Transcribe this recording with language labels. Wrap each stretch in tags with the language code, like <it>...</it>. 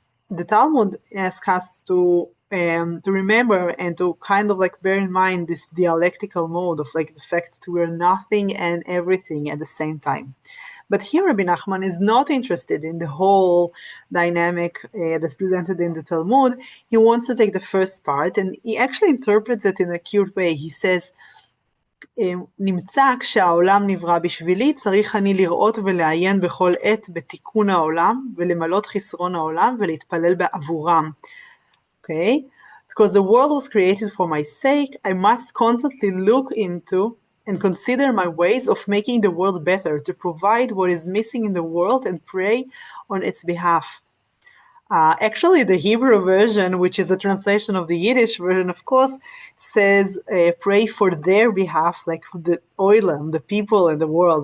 <en>The Talmud asks us to remember and to kind of bear in mind this dialectical mode of the fact that we're nothing and everything at the same time. But here Rabbi Nachman is not interested in the whole dynamic that's presented in the Talmud. He wants to take the first part, and he actually interprets it in a cute way. He says,</en> <he>נמצא כשהעולם נברא בשבילי, צריך אני לראות ולעיין בכל עת בתיקון העולם, ולמלות חסרון העולם, ולהתפלל בעבורם.</he> <en>Okay? Because the world was created for my sake, I must constantly look into and consider my ways of making the world better, to provide what is missing in the world and pray on its behalf. Actually, the Hebrew version, which is a translation of the Yiddish version, of course, says pray for their behalf, like the oilam, the people in the world.</en>